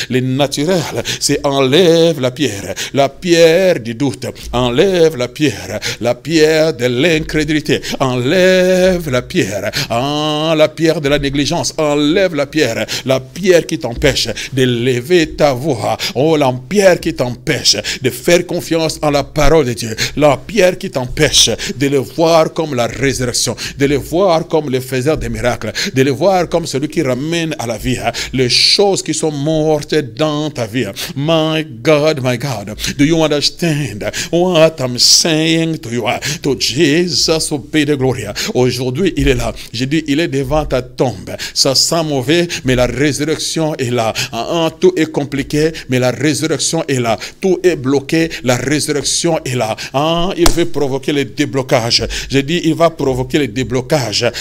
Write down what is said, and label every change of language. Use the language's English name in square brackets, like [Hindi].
[French] Le naturel, c'est enlève la pierre du doute, enlève la pierre de l'incrédulité, enlève la pierre de la négligence, enlève la pierre qui t'empêche de lever ta voix, la pierre qui t'empêche de faire confiance en la parole de Dieu, la pierre qui t'empêche de le voir comme la résurrection, de le voir comme le faiseur des miracles, de le voir comme celui qui ramène à la vie les choses qui sont mortes dans ta vie. [English] My God, do you understand what I'm saying to you? To Jesus be the glory. [French] Aujourd'hui, il est là. J'ai dit, il est devant ta tombe. Ça sent mauvais, mais la résurrection est là. Tout est compliqué, mais la résurrection est là. Tout est bloqué, la résurrection est là. Il veut provoquer le déblocage. J'ai dit, il va provoquer le déblocage.